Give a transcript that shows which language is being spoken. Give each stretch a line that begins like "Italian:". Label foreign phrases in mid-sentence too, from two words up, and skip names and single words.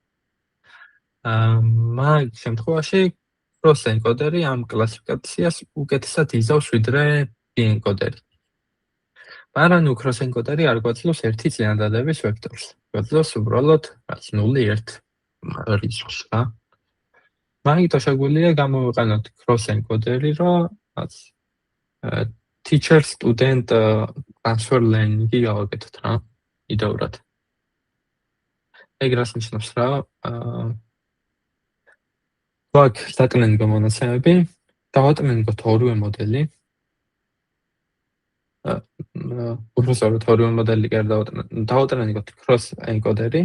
Georgian: მაგ შემთხვევაში
English: cross encoder-
Georgian: ი ამ კლასიფიკაციას უკეთესად იზავს ვიდრე B-encoder-ი. მაგრამ
English: cross encoder-
Georgian: ი არ გვაძლევს ერთი წინადადების ვექტორს. გვაძლევს უბრალოდ 0-1 რიცხვს რა. მაგით შეგვიძლია გამოვიყენოთ
English: cross encoder-
Georgian: ი, რომ
English: teacher student transfer learning-
Georgian: ი გავაკეთოთ რა, იდეურად. ეგ რას ნიშნავს რა? გვაქვს დატრენინგო მონაცემები, დავატრენინგოთ ორივე მოდელი. უბრალოდ ორივე მოდელი დავატრენინგოთ
English: cross encoder-
Georgian: ი.